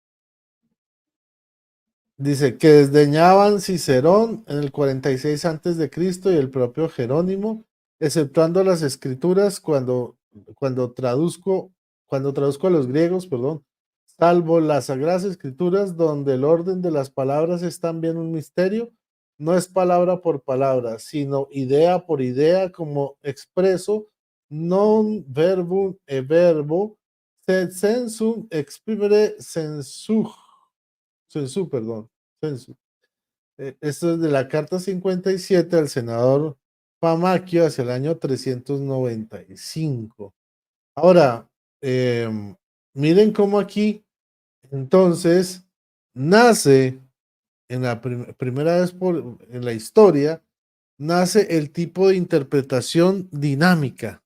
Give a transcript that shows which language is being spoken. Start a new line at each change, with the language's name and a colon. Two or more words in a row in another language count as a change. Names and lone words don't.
Spanish: Dice que desdeñaban Cicerón en el 46 antes de Cristo y el propio Jerónimo, exceptuando las escrituras cuando traduzco a los griegos, perdón, salvo las sagradas escrituras donde el orden de las palabras es también un misterio, no es palabra por palabra, sino idea por idea, como expreso
Latin: non verbum e verbo, sed sensum exprimere sensu,
Spanish: perdón. Sensu. Esto es de la carta 57 al senador Pamaquio hacia el año 395. Ahora, miren cómo aquí, entonces, nace en la primera vez en la historia, nace el tipo de interpretación dinámica.